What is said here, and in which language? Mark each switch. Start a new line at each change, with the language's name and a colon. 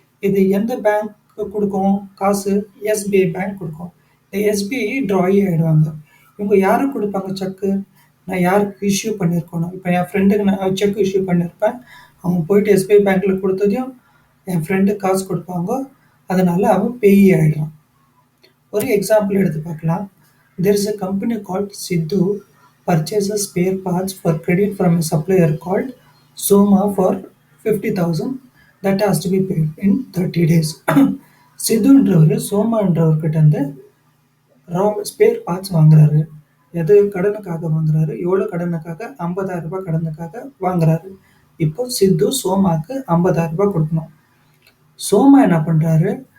Tamil: இது எந்த பேங்க் கொடுக்கும் காசு? எஸ்பிஐ பேங்க் கொடுக்கும். இந்த எஸ்பிஐ ட்ராயி ஆகிடுவாங்க. இவங்க யாருக்கு கொடுப்பாங்க செக்கு? நான் யாருக்கு இஷ்யூ பண்ணியிருக்கணும்? இப்போ என் ஃப்ரெண்டுக்கு நான் செக் இஷ்யூ பண்ணியிருப்பேன். அவங்க போயிட்டு எஸ்பிஐ பேங்க்கில் கொடுத்ததையும் என் ஃப்ரெண்டுக்கு காசு கொடுப்பாங்க. அதனால் அவன் பேயி ஆகிடுறான். ஒரு எக்ஸாம்பிள் எடுத்து பார்க்கலாம்.
English: There is a company called Sidhu purchases spare parts for credit from a supplier called Soma for 50,000 that has to be paid in 30 days.
Tamil: சித்துன்றவர் சோமான்றவர்கிட்ட இருந்து ஸ்பேர் பார்ட்ஸ் வாங்குறாரு. எது கடனுக்காக வாங்குறாரு? எவ்வளோ கடனுக்காக? 50,000 ரூபாய் கடனுக்காக வாங்குறாரு. இப்போ சித்து சோமாக்கு 50,000 ரூபாய் கொடுக்கணும். சோமா என்ன பண்ணுறாரு?